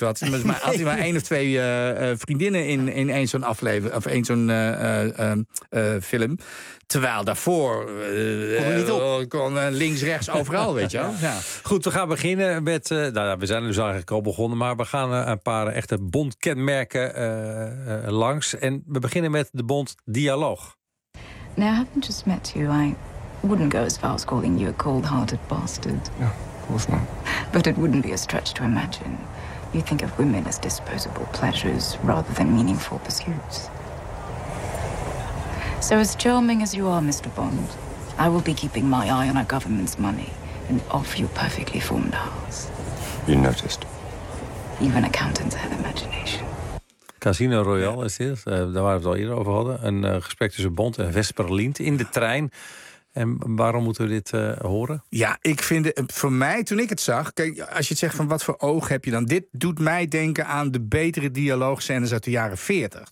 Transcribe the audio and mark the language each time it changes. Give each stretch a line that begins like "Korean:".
Dutch: Had hij maar één of twee vriendinnen in één zo'n aflevering of één zo'n film. Terwijl daarvoor kon links, rechts, overal, weet je wel. Ja. Goed, we gaan beginnen met, we zijn dus eigenlijk al begonnen, maar we gaan een paar echte Bond-kenmerken langs. En we beginnen met de Bond-dialoog.
English: Now, I haven't just met you. I wouldn't go as far as calling you a cold-hearted bastard. No, of course not. But it wouldn't be a stretch to imagine. You think of women as disposable pleasures rather than meaningful pursuits. So as charming as you are, Mr. Bond, I will be keeping my eye on our government's money and off your perfectly formed house. You noticed. Even accountants have imagination.
Dutch: Casino Royale is dit, daar waren we het al eerder over hadden. Een gesprek tussen Bond en Vesper Lindt in de trein. En waarom moeten we dit horen? Ja, ik vind het, voor mij, toen ik het zag, kijk, als je het zegt van wat voor oog heb je dan, dit doet mij denken aan de betere dialoogscènes uit de jaren 40.